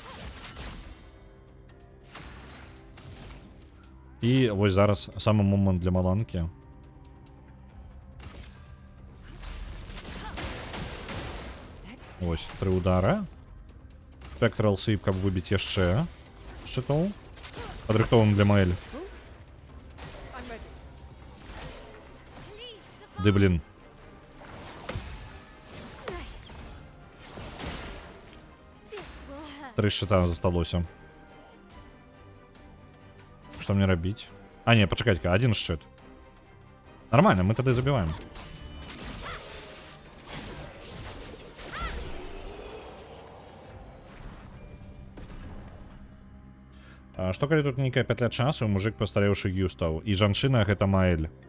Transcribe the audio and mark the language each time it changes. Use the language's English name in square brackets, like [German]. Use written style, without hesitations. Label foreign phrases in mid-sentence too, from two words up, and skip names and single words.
[Belarusian] І вось зараз самы момант для маланкі. Вось, 3 удара. [English] Spectral Sweep, [Belarusian] каб выбіць яшчэ шчытоў. Падрыхтован для Маэль. [English] I'm ready. [Belarusian] Ды, блин. [English] Nice. This will hurt. [Belarusian] 3 шчыта засталося. Што мне рабіць? А, не, пачакайце-ка, 1 шчыт. Нормально, мы тады забіваем. Што калі тут нейкая пятля часу, мужик пастарэўшы Юстаў, і жанчына гэта Маэль.